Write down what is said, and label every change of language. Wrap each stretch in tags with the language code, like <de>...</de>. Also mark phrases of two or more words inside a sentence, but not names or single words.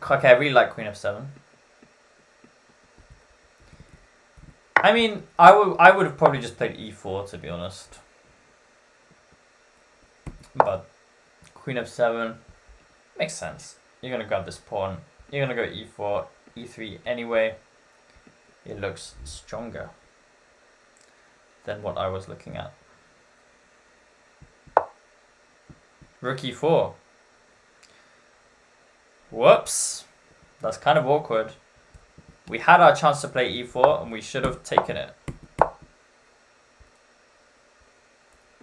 <en>Okay, I really like queen f7. I mean, I would have probably just played e4, to be honest. But queen f7 makes sense. You're gonna grab this pawn. You're gonna go e4, e3 anyway. It looks stronger than what I was looking at. Rook e4. Whoops. That's kind of awkward. We had our chance to play e4 and we should have taken it.</en>